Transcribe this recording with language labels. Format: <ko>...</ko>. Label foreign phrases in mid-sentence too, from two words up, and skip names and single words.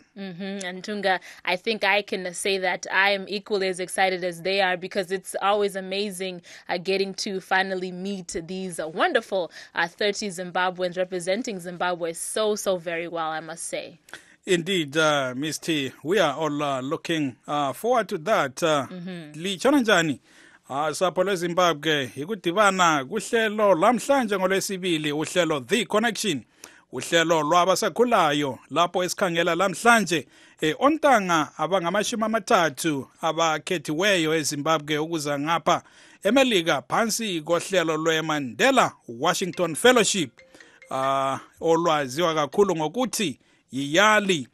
<en>And Tunga, I think I can say that I am equally as excited as they are because it's always amazing getting to finally meet these wonderful 30 Zimbabweans representing Zimbabwe so very well, I must say. Indeed, Ms. T, we are all looking forward to that.</en> <nd>Lichona njani? Sapho lweZimbabwe ikudibana kuhlelo lamhlanje ngolwesibili uhlelo The Connection. Uhlelo lwabasakhulayo lapho esikhangela lamhlanje ontanga abangamashumi amathathu abakhethiweyo eZimbabwe ukuza ngapha eMelika phansi kohlelo lweMandela Washington Fellowship olwaziwa kakhulu ngokuthi YALI.</nd>